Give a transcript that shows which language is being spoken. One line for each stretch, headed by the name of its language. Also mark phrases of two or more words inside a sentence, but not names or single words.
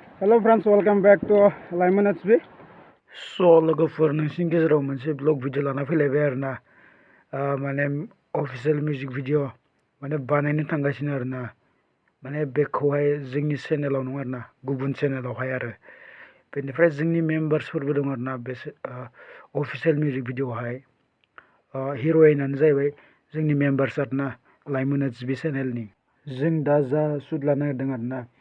English: Hello friends, welcome back to Laimwn H.B.
Bodo: So लोगोफोर नोंसिनि गेजेराव मोनसे
English: blog video
Bodo: लाना फैलायबाय आरोना माने
English: official music video
Bodo: माने बानायनो थांगासिनो आरोना माने बेखौहाय जोंनि चेनेलाव नङा आरोना गुबुन चेनेलावहाय आरो बेनिफ्राय जोंनि मेम्बार्सफोरबो दं आरोना बे
English: official music
Bodo: भिडिअआवहाय हिर'इनानो जाहैबाय जोंनि मेम्बार्स आरोना लाइमोन H.B चेनेलनि जों दा जा शुट लानो नागिरदों आरोना